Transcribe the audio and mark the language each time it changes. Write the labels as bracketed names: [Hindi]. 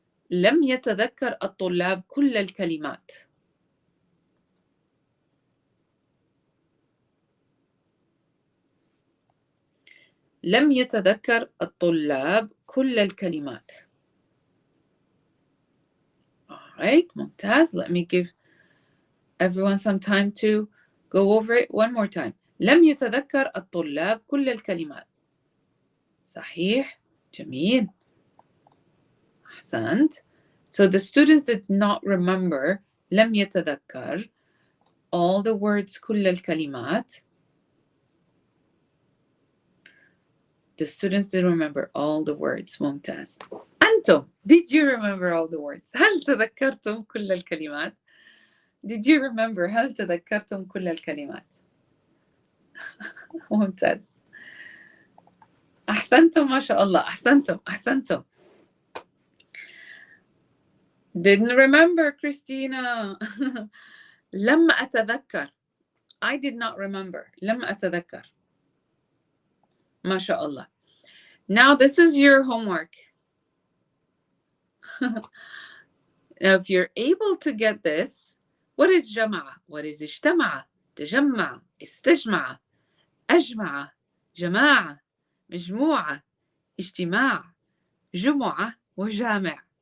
[Arabic] لم يتذكر الطلاب كل الكلمات. لم يتذكر الطلاب كل الكلمات. [English] All right, ممتاز. Let me give everyone some time to go over it one more time. [Arabic] لم يتذكر الطلاب كل الكلمات. صحيح. جميل. أحسنت. [English] So the students did not remember لم يتذكر all the words كل الكلمات. The students did remember all the words. [Arabic] ممتاز. [English] أنتم, did you remember all the words? [Arabic] هل تذكرتم كل الكلمات? Did you remember? هل تذكرتم كل الكلمات؟ ممتاز. أحسنتم ما شاء الله. أحسنتم. أحسنتم. [English] Didn't remember, Christina. لم أتذكر. I did not remember. لم أتذكر. ما شاء الله. Now this is your homework. Now if you're able to get this, what is جمع? What is اجتمع? [Arabic] تجمع, استجمع, أجمع, جماعة, مجموعة, اجتماع, جمعة, وجامع.